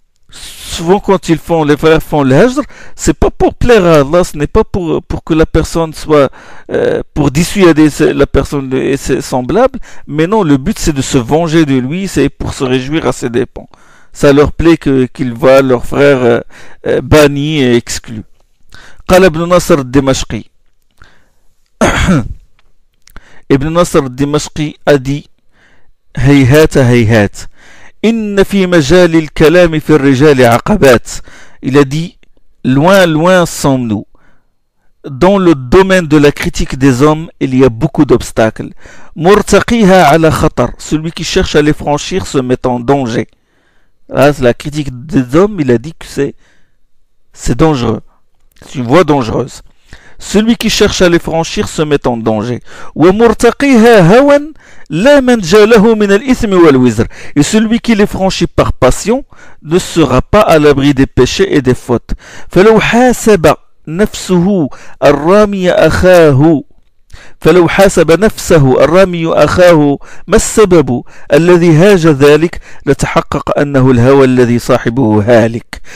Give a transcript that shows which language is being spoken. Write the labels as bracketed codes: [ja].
[fr] Souvent quand les frères font le hajr, c'est pas pour plaire à Allah, ce n'est pas pour que la personne soit, pour dissuader la personne et ses semblables, mais non, le but c'est de se venger de lui, c'est pour se réjouir à ses dépens. ça leur plaît qu'ils voient leur frère banni et exclu. [ar] قال ابن نصر الدمشقي ابن نصر الدمشقي [fr] a dit [ar] هيهات هيهات إن في مجال الكلام في الرجال عقبات. [fr] Il a dit loin loin sommes-nous. Dans le domaine de la critique des hommes, il y a beaucoup d'obstacles. [ar] مرتقيها على خطر. [fr] Celui qui cherche à les franchir se met en danger. Là, la critique des hommes, il a dit que c'est dangereux. C'est une voie dangereuse. Celui qui cherche à les franchir se met en danger. [ar] ومرتقيها هوى لا منجا له من الإثم والوزر. [fr] Et celui qui les franchit par passion ne sera pas à l'abri des péchés et des fautes. [ar] فلو حاسب نفسه الرامي أخاه فلو حاسب نفسه الرامي أخاه ما السبب الذي هاج ذلك لتحقق أنه الهوى الذي صاحبه هالك.